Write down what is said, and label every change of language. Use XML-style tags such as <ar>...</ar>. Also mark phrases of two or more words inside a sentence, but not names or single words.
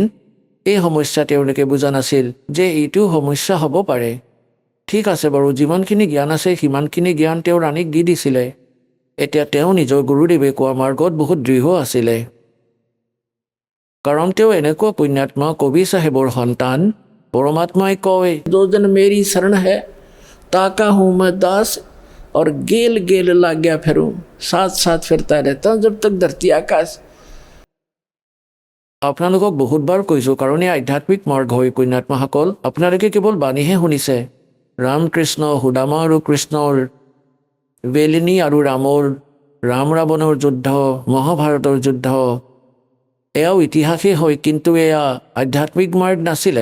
<as>এই সমস্যা তেওঁলোকে বুজা নাছিল যে এইটো সমস্যা হ'ব পাৰে। ঠিক আছে বাৰু, যিমানখিনি জ্ঞান আছে সিমানখিনি জ্ঞান তেওঁ ৰাণীক দি দিছিলে। এতিয়া তেওঁ নিজৰ গুৰুদেৱে কোৱা মাৰ্গত বহুত দৃঢ় আছিলে, কাৰণ তেওঁ এনেকুৱা পুণ্যাত্মা কবি চাহেবৰ সন্তান। পৰমাত্মাই কয়,</as> <hi>"जो जन मेरी शरण है ताका हूँ मैं दास और गेल गेल लाग्या फिरूं, साथ साथ फिरता रहता हूं जब तक धरती आकाश।"</hi> <as>আপোনালোকক বহুতবাৰ কৈছোঁ, কাৰণ এই আধ্যাত্মিক মাৰ্গ হৈ পুণ্যাত্মাসকল আপোনালোকে কেৱল বাণীহে শুনিছে। ৰামকৃষ্ণ, সুদামা আৰু কৃষ্ণৰ, বেলিনী আৰু ৰামৰ, ৰাম ৰাৱণৰ যুদ্ধ, মহাভাৰতৰ যুদ্ধ, এয়াও ইতিহাসেই হয়, কিন্তু এয়া আধ্যাত্মিক মাৰ্গ নাছিলে।</as>